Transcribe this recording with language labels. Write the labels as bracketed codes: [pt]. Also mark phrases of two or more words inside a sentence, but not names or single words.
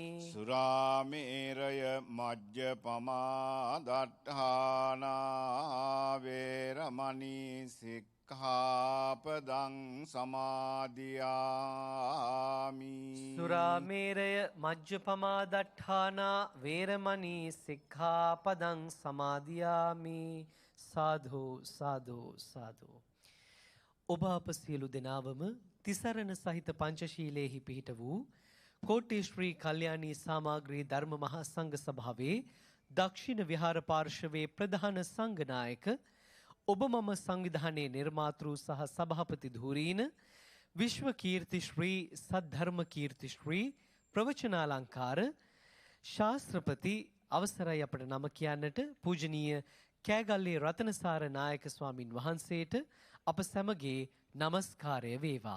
[pi] සුරාමේරය මජ්ජපමා දට්ඨානා වේරමණී සික්ඛාපදං සමාදියාමි. සුරාමේරය මජ්ජපමා දට්ඨානා වේරමණී සික්ඛාපදං සමාදියාමි. සාධු සාධු සාධු. [si] ඔබ අප සියලු දෙනාවම තිසරණ සහිත පංචශීලයේහි පිහිට වූ කෝට්ටේ ශ්‍රී කල්යාණී සාමාග්‍රී ධර්ම මහා සංඝ සභාවේ දක්ෂිණ විහාර පාර්ශවයේ ප්‍රධාන සංඝනායක ඔබ මම සංවිධානයේ නිර්මාතෘ සහ සභාපති ධූරීන විශ්ව කීර්ති ශ්‍රී සද්ධර්ම කීර්ති ශ්‍රී ප්‍රවචනාලංකාර ශාස්ත්‍රපති අවසරයි අපට නම කියන්නට පූජනීය කෑගල්ලේ රතනසාර නායක ස්වාමින් වහන්සේට අප සැමගේ නමස්කාරය වේවා.